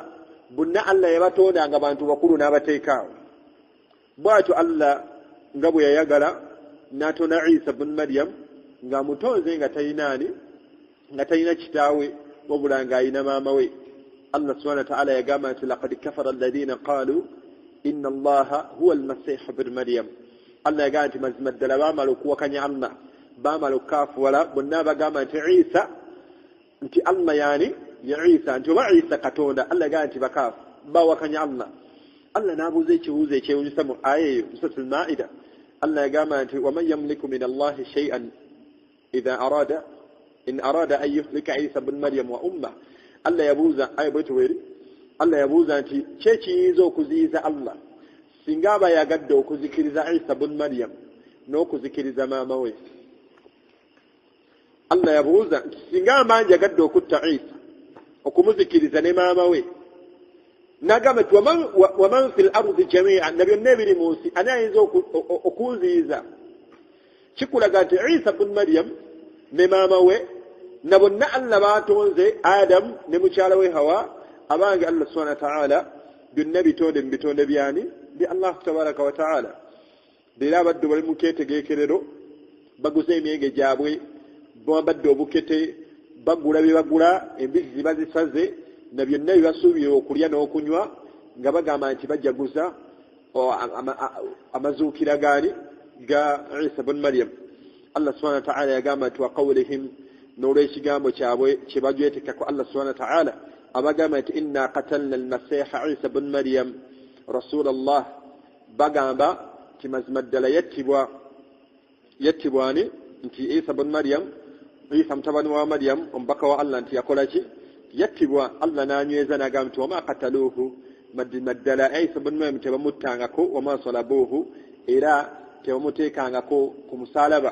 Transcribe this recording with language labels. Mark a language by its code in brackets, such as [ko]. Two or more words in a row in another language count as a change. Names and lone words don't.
[lg] Bonna Allah yabatonda nga bantu bakulu n'abateekaawo. Bw'atyo Allah nga bwe yayagala n'atonda Isa bun Maryam nga mutonze nga talina kitaawe wabula ng'alina maama we. Allah [ar] سبحانه وتعالى [lg] yagamba nti [ar] لقد كفر الذين قالوا إن الله هو المسيح ابن مريم. [lg] Allah yagamba nti mazima ddala baamala okuwakanya Allah, baamala okukaafuwala, bonna bagamba nti Isa nti Allah yani ya Isa nti oba Isa Katonda. Allah yagamba nti bakaafu bawakanya Allah. Allah n'abuuza ekibuuzo ekyewuunyisa mu aya eyo Suratul Maida. Allah yagamba nti [ar] ومن يملك من الله شيئا إذا إن أراد أن يهلك عيسى ابن مريم وأمه. [lg] Allah yabuuza aya bwetu weri. Allah yabuuza nti kyekiyinza okuziyiza Allah singa aba yagadde okuzikiriza Isa ibn Maryam n'okuzikiriza maama we. Allah yabuuza nti singa amanyi yagadde okutta Isa okumuzikiriza ne maama we n'agamba nti [ar] ومن في الأرض جميعا [lg] na byonna ebiri mu nsi ani ayinza okunziyiza. Kikulaga nti Isa ibn Maryam ne maama we na bonna Allah baatonze Adam ne mukyala we Hawa abange Allah [ar] سبحانه وتعالى [lg] byonna bitonde mu bitonde byani bi Allah [ar] تبارك وتعالى. [lg] Era abadde bali mu keetegeekerero baguze emyenge gyabwe babadde obukete bagula bye bagula embizzi bazisaze na byonna bibasuubira okulya n'okunywa nga bagamba nti bajaguza amazuukira gaani ga Isa ibn Maryam. Allah [ar] سبحانه وتعالى [lg] yagamba nti [ar] وقولهم [lg] n'olw'ekigambo kyabwe kye bagwetekako Allah [ar] سبحانه وتعالى [lg] abagamba nti [ar] إنا قتلنا المسيح عيسى ابن مريم رسول الله. [lg] Bagamba nti mazima ddala yattibwani nti Isa ibn Maryam Isa mutabani wa Maryam omubaka wa Allah nti yakola ki? Yattibwa. Allah n'anyweza n'agamba nti [ar] وما قتلوه [lg] mazima ddala Isa ibn Maryam tebamuttangako [ar] وما صلبوه [lg] era tebamuteekangako ku musalaba.